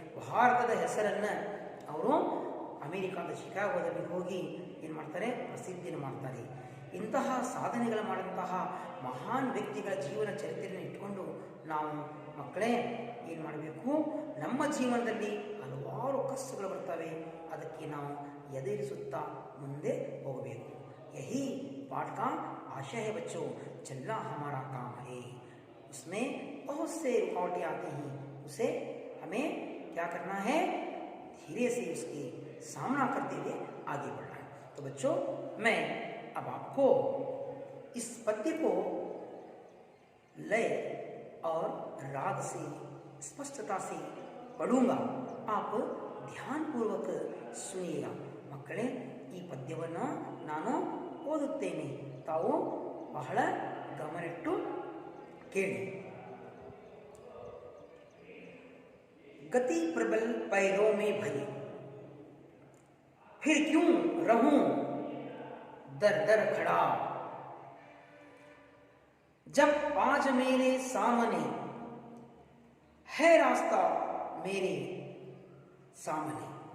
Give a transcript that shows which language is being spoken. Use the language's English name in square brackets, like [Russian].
[Kannada] ಭಾರತದ ಹೆಸರನ್ನು ಅವರು ಅಮೆರಿಕಾದ ಶಿಕಾಗೋದಲ್ಲಿ ಹೋಗಿ ಏನು ಮಾಡ್ತಾರೆ, ಪ್ರಸಿದ್ಧಿಯನ್ನು ಮಾಡ್ತಾರೆ. ಇಂತಹ ಸಾಧನೆಗಳು ಮಾಡಿದಂತಹ ಮಹಾನ್ ವ್ಯಕ್ತಿಗಳ ಜೀವನ ಚರಿತ್ರೆಯನ್ನು ಇಟ್ಕೊಂಡು ನಾವು ಮಕ್ಕಳೇ ಏನು ಮಾಡಬೇಕು, ನಮ್ಮ ಜೀವನದಲ್ಲಿ ಹಲವಾರು ಕಷ್ಟಗಳು ಬರ್ತವೆ, ಅದಕ್ಕೆ ನಾವು ಎದುರಿಸುತ್ತಾ ಮುಂದೆ ಹೋಗಬೇಕು. [Hindi] ಯಹಿ पाठ का आशय है बच्चों, चलना हमारा काम है। उसमें बहुत से रुकावटें आते हैं, उसे हमें क्या करना है, धीरे से उसके सामना करते हुए आगे बढ़ना है। तो बच्चों, मैं अब आपको इस पद्य को लय और राग से स्पष्टता से पढ़ूंगा, आप ಧ್ಯಾನಪೂರ್ವಕ ಸುನಿಯಾ. [Kannada] ಮಕ್ಕಳೇ, ಈ ಪದ್ಯವನ್ನು ನಾನು ಓದುತ್ತೇನೆ, ತಾವು ಬಹಳ ಗಮನಿಟ್ಟು ಕೇಳಿ. [Hindi] गति प्रबल पैरों में भरी, फिर क्यों रहूं दर दर खड़ा, जब आज मेरे सामने है रास्ता मेरे सामने,